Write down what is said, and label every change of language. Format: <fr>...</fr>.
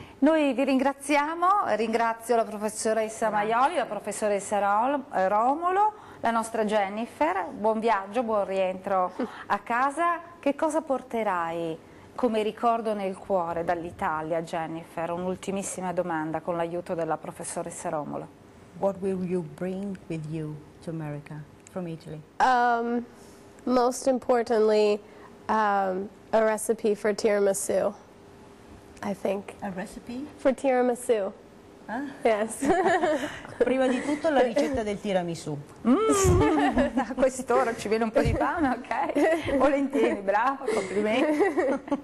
<it>Noi vi ringraziamo, ringrazio la professoressa Maioli, la professoressa Romolo, la nostra Jennifer, buon viaggio, buon rientro a casa. Che cosa porterai come ricordo nel cuore dall'Italia, Jennifer? Un'ultimissima domanda con l'aiuto della professoressa Romolo.</it> <en>What will you bring with you to America from Italy? Most importantly, a recipe for tiramisu, I think. A recipe? For tiramisu. Ah? Yes.</en> <it>Prima di tutto la ricetta del tiramisù. A quest'ora ci viene un po' di fame, ok? Volentieri, bravo, complimenti.</it>